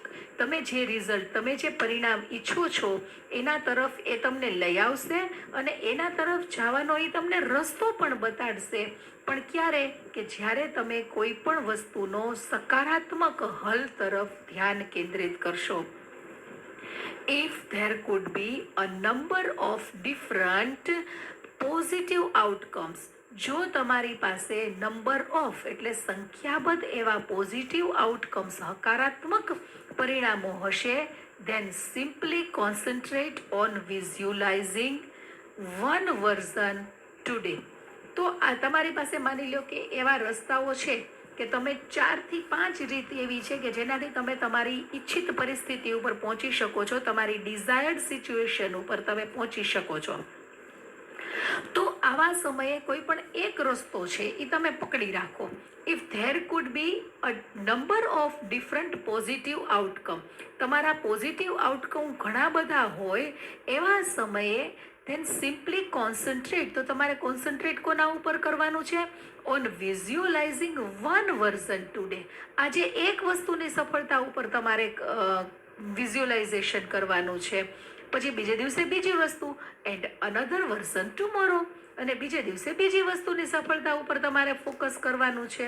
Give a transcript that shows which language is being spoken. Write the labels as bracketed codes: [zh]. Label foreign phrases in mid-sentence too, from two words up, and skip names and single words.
[gu] તમે જે રિઝલ્ટ, તમે જે પરિણામ ઈચ્છો છો એના તરફ એ તમને લઈ આવશે અને એના તરફ જવાનો એ તમને રસ્તો પણ બતાડશે. પણ ક્યારે? કે જ્યારે તમે કોઈ પણ વસ્તુનો સકારાત્મક હલ તરફ ધ્યાન કેન્દ્રિત કરશો. [en] If there could be a number of different positive outcomes, [gu] જો તમારી પાસે [en] number of [gu] એટલે સંખ્યાબદ્ધ એવા [en] positive outcomes, [gu] હકારાત્મક પરિણામો હશે, [en] then simply concentrate on visualizing one version today. [gu] તો આ તમારી પાસે માની લો કે એવા રસ્તાઓ છે કે તમે 4 થી 5 રીત એવી છે કે જેનાથી તમે તમારી ઈચ્છિત પરિસ્થિતિ ઉપર પહોંચી શકો છો, તમારી [en] desired situation [gu] ઉપર તમે પહોંચી શકો છો. તો આવા સમયે કોઈ પણ એક રસ્તો છે એ તમે પકડી રાખો. [en] If there could be a number of different positive outcome, [gu] તમારા પોઝિટિવ આઉટકમ ઘણા બધા હોય એવા સમયે [en] then simply concentrate, [gu] તો તમારે કોન્સન્ટ્રેટ કોના ઉપર કરવાનું છે? [en] On visualizing one version today. [gu] આજે એક વસ્તુની સફળતા ઉપર તમારે વિઝ્યુઅલાઇઝેશન કરવાનું છે. પછી બીજે દિવસે બીજી વસ્તુ, [en] and another version tomorrow, [gu] અને બીજે દિવસે બીજી વસ્તુની સફળતા ઉપર તમારે ફોકસ કરવાનું છે.